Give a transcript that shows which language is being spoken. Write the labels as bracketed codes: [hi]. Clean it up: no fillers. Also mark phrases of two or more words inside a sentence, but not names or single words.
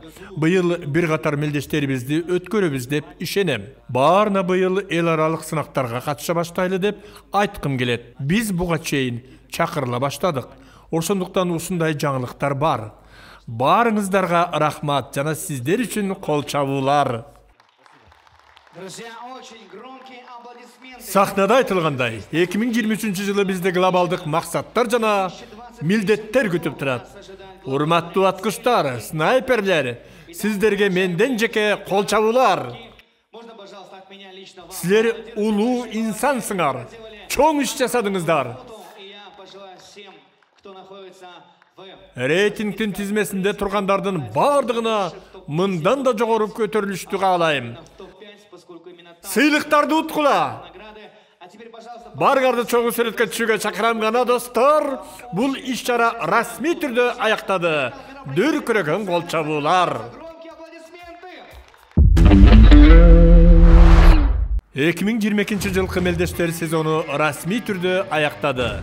[ky] Быйыл бир катар мелдештерибизди өткөрөбүз деп ишенем. Баарына быйыл эл аралык сынактарга катыша баштайлы деп айткым келет. Биз буга чейин чакырыла баштадык. Ошондуктан ушундай жаңылыктар бар. Баарыңыздарга рахмат жана сиздер үчүн кол чабуулар. [ru] Друзья, очень громкие аплодисменты. [ky] Сахнада айтылгандай, 2023 жылы бизде глобалдык максаттар жана милдеттер күтүп турат. Урматтуу аткычтар, снайперлер, сиздерге менден жеке кол чабуулар. [ru] Можно, пожалуйста, от меня лично вам. [ky] Силер улуу инсансыңар. Чоң иш жасадыңыздар. [ru] И я пожелаю всем, кто находится в [ky] Рейтингтин тизмесинде тургандардын бардыгына мындан да жогору көтөрүлүштү каалайм. [ru] топ-5, поскольку именно там [ky] Сыйлыктарды уткула. [ru] награды. А теперь, пожалуйста, [ky] Баргарды чогуу сүрөткө түшүүгө чакырам гана достор. Бул иш-чара расмий түрдө аяктады. Дүркүрөгөн кол чабуулар. [ru] громкие аплодисменты. [ky] 2022 жылкы мелдештер сезону расмий түрдө аяктады.